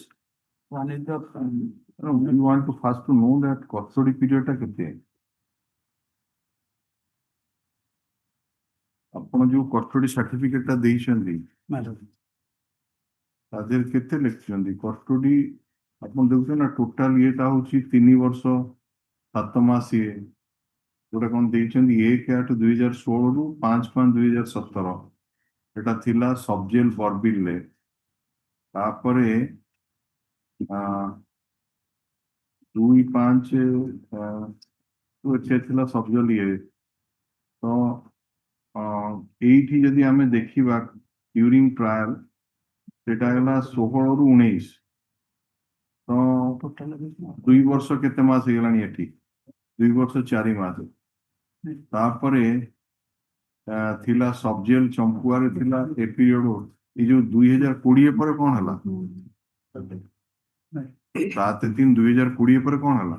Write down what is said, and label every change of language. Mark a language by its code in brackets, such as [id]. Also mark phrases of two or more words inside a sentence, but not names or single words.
[en] One is the, We want to first to know that custody period [or] ଟା କେତେ? ଆପଣ ଯୋଉ [en] custody certificate [or] ଟା ଦେଇଛନ୍ତି madam, ତା ଦେହରେ କେତେ ଲେଖିଛନ୍ତି custody ଆପଣ ଦେଖୁଛନ୍ତି ନା ଟୋଟାଲ ଇଏଟା ହଉଛି 3 ବର୍ଷ 7 ମାସ ଇଏ ଯୋଉଟା କଣ ଦେଇଛନ୍ତି 1/8/2016 ରୁ 5/5/2017 ଏଟା ଥିଲା [en] sub jail [or] ବରବିଲରେ ତାପରେ 2/5 ଥିଲା [en] sub jail [or] ଇଏ ତ ଏଇଠି ଯଦି ଆମେ ଦେଖିବା [en] during trial [or] ସେଟା ହେଲା 16 ରୁ 19 ତ 2 ବର୍ଷ କେତେ ମାସ ହେଇଗଲାଣି ଏଠି 2 ବର୍ଷ 4 ମାସ ତାପରେ ଥିଲା [en] sub jail [or] ଚମ୍ପୁଆରେ ଥିଲା ଏ ପିରିୟଡ ଏ ଯୋଉ 2020 ପରେ କଣ ହେଲା 7/3/2020 ପରେ କଣ ହେଲା